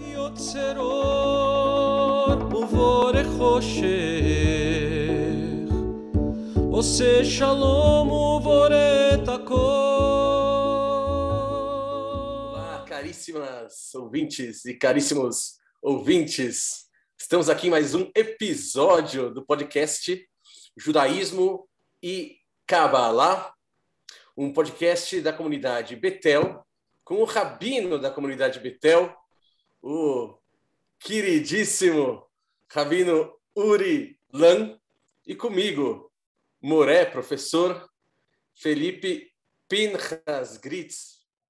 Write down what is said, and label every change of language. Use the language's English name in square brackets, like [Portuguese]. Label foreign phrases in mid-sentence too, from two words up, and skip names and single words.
[Hebrew] יוצר אור ובורא חושך, עושה שלום ובורא את הכל. [Portuguese] Olá, caríssimas ouvintes e caríssimos ouvintes. Estamos aqui em mais um episódio do podcast Judaísmo e Kabbalah, um podcast da comunidade Betel, com o rabino da comunidade Betel, o queridíssimo rabino Uri Lan, e comigo, Moré, professor Felipe Pinchas Gritz.